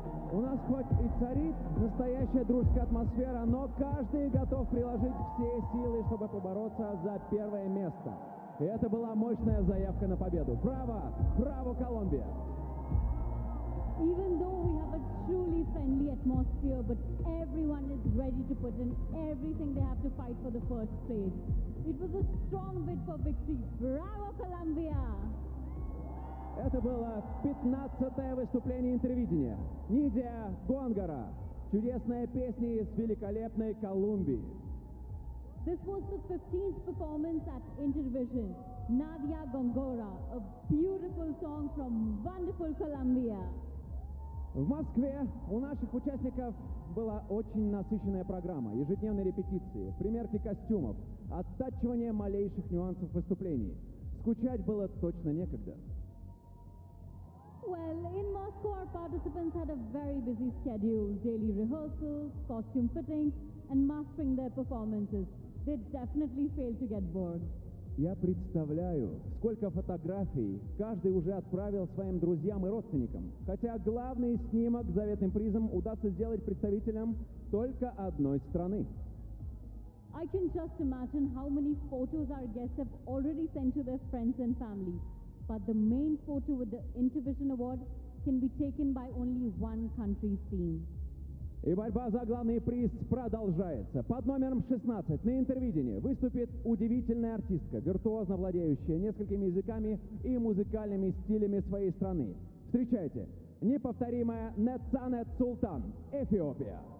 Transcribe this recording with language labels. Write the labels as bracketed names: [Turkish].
[Russian] У нас хоть и царит настоящая дружеская атмосфера, но каждый готов приложить все силы, чтобы побороться за первое место. И это была мощная заявка на победу. Браво! Браво, Колумбия! [English] Even though we have a truly friendly atmosphere, but everyone is ready to put in everything they have to fight for the first place. It was a strong bid for victory. [Russian] Браво, Колумбия! Это было 15-е выступление Интервидения. Нидия Гонгара. Чудесная песня из великолепной Колумбии. [English] This was the 15th performance at Intervision. Nadia Gongora, a beautiful song from wonderful Colombia. [Russian] В Москве у наших участников была очень насыщенная программа. Ежедневные репетиции, примерки костюмов, оттачивание малейших нюансов выступлений. Скучать было точно некогда. [English] Well, in Moscow, our participants had a very busy schedule. Daily rehearsals, costume fittings, and mastering their performances. They definitely failed to get bored. [Russian] Я представляю, сколько фотографий каждый уже отправил своим друзьям и родственникам. Хотя главный снимок с заветным призом удастся сделать представителям только одной страны. [English] I can just imagine how many photos our guests have already sent to their friends and family. But the main photo with the Intervision Award can be taken by only one country's team. [Russian] И борьба за главный приз продолжается. Под номером 16 на Интервидении выступит удивительная артистка, виртуозно владеющая несколькими языками и музыкальными стилями своей страны. Встречайте, неповторимая Netsanet Sultan, Эфиопия.